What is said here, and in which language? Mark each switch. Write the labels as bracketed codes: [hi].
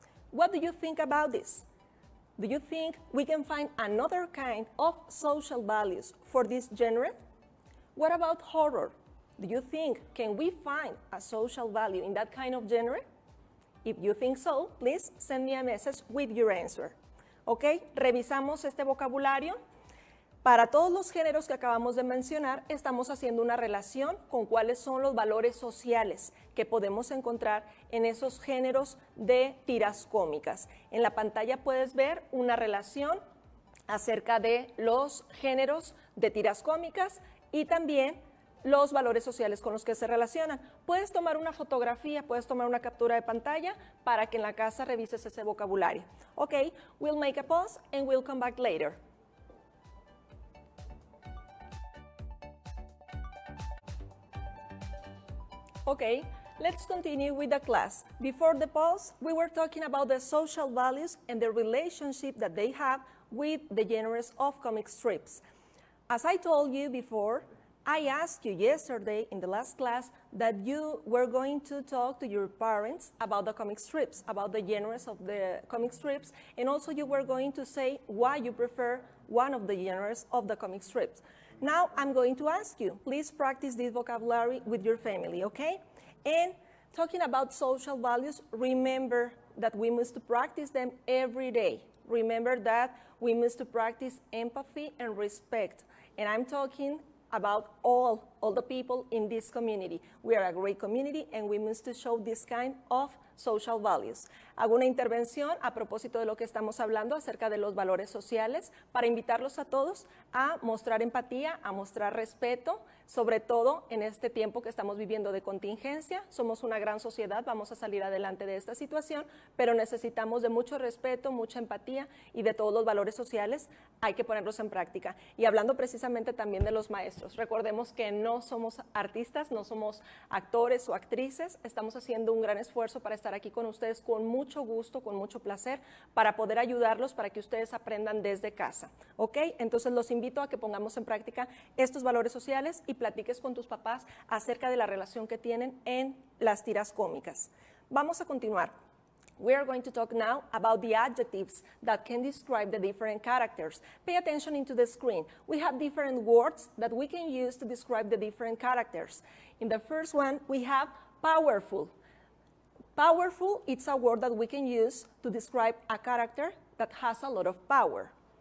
[en] What do you think about this? Do you think we can find another kind of social values for this genre? What about horror? Do you think, can we find a social value in that kind of genre? If you think so, please send me a message with your answer. [es] ¿Ok? Revisamos este vocabulario. Para todos los géneros que acabamos de mencionar, estamos haciendo una relación con cuáles son los valores sociales que podemos encontrar en esos géneros de tiras cómicas. En la pantalla puedes ver una relación acerca de los géneros de tiras cómicas y también los valores sociales con los que se relacionan. Puedes tomar una fotografía, puedes tomar una captura de pantalla para que en la casa revises ese vocabulario. [en] Ok, we'll make a pause and we'll come back later. Okay, let's continue with the class. Before the pause, we were talking about the social values and the relationship that they have with the genres of comic strips. As I told you before, I asked you yesterday in the last class that you were going to talk to your parents about the comic strips, about the genres of the comic strips, and also you were going to say why you prefer one of the genres of the comic strips. Now I'm going to ask you, please practice this vocabulary with your family, okay? And talking about social values, remember that we must practice them every day. Remember that we must practice empathy and respect. And I'm talking about all the people in this community. We are a great community and we must show this kind of social values. [es] Hago una intervención a propósito de lo que estamos hablando acerca de los valores sociales para invitarlos a todos a mostrar empatía, a mostrar respeto, sobre todo en este tiempo que estamos viviendo de contingencia. Somos una gran sociedad, vamos a salir adelante de esta situación, pero necesitamos de mucho respeto, mucha empatía y de todos los valores sociales, hay que ponerlos en práctica. Y hablando precisamente también de los maestros, recordemos que no somos artistas, no somos actores o actrices, estamos haciendo un gran esfuerzo para estar aquí con ustedes con mucho gusto, con mucho placer, para poder ayudarlos, para que ustedes aprendan desde casa, ¿ok? Entonces los invito a que pongamos en práctica estos valores sociales y platiques con tus papás acerca de la relación que tienen en las tiras cómicas. Vamos a continuar. [en] We are going to talk now about the adjectives that can describe the different characters. Pay attention into the screen. We have different words that we can use to describe the different characters. In the first one, we have powerful. Powerful, it's a word that we can use to describe a character that has a lot of power.